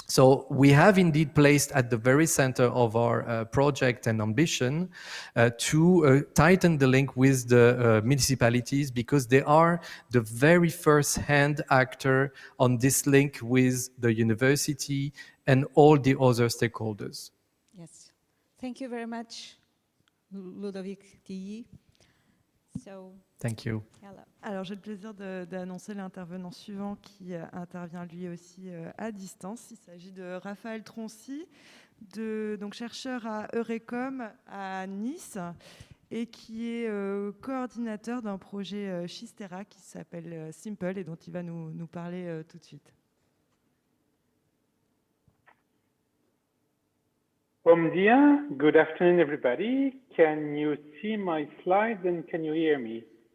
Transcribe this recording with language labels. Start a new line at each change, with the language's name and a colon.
English: So we have indeed placed at the very center of our project and ambition to tighten the link with the municipalities, because they are the very first-hand actor on this link with the university and all the other stakeholders. Yes. Thank you very much, Ludovic Tilly. So, thank you. Hello.
French: Alors, j'ai le plaisir d'annoncer l'intervenant suivant qui intervient lui aussi à distance. Il s'agit de Raphaël Troncy, donc chercheur à Eurecom à Nice et qui est coordinateur d'un projet Schistera qui s'appelle Simple et dont il va nous parler tout de suite.
Portuguese: Bom dia,
English: good afternoon everybody. Can you see my slides and can you hear me?